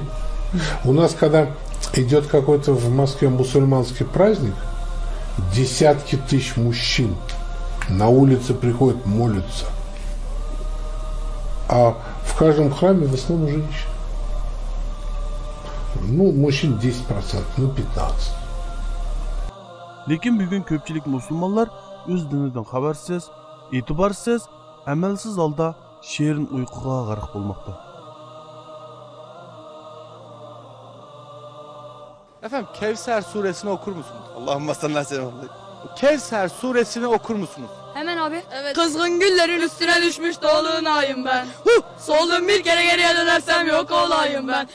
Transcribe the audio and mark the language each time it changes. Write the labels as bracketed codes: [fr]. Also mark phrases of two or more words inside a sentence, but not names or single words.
[ru] У нас, когда идет какой-то в Москве мусульманский праздник, десятки тысяч мужчин на улице приходят, молятся. А в каждом храме в основном женщины. Ну, мужчин 10%, ну 15%. [uz] Lekin bugun ko'pchilik musulmonlar o'z dinidan xabarsiz, e'tiborsiz, amalsiz holda sherin uyquga g'arq bo'lmoqda. [tr] Efendim Kevser suresini okur musunuz? [ar] اللهم صل عليه وسلم. [tr] Kevser suresini okur musunuz? Hemen abi. Evet. Kızgın güllerin üstüne düşmüş dolunayım ben. Soldum bir kere geriye dönersem yok olayım ben.